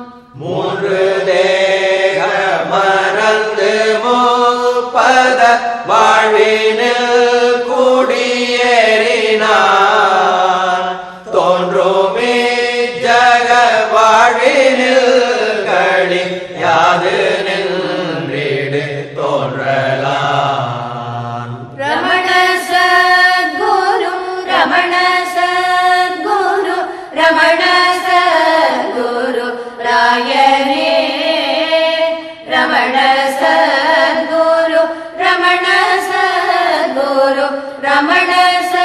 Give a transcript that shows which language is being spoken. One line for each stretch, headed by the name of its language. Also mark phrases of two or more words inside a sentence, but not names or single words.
Tamil: மூன்று தேக மறந்து முப்பத வாழ்வினில் குடியேறினான் தோன்றுமே ஜக வாழ்வினில் களி யாது நின்றிடு தோன்றலான்
Sanskrit: रमण सद्गुरु रमण सद्गुरु रमण सद्गुरु रायने रमण सद्गुरु रमण सद्गुरु रमण